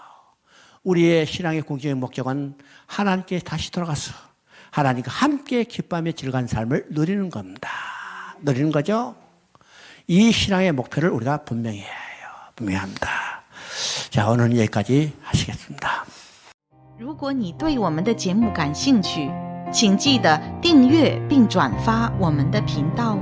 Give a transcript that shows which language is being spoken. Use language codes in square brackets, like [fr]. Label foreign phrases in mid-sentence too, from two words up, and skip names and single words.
[ko] 우리의 신앙의 공적인 목적은 하나님께 다시 돌아가서 하나님과 함께 기뻐하며 즐거운 삶을 누리는 겁니다. 누리는 거죠. 이 신앙의 목표를 우리가 분명히 해야 해요. 분명히 합니다. 자, 오늘은 여기까지 하시겠습니다. [zh] 如果你对我们的节目感兴趣，请记得订阅并转发我们的频道。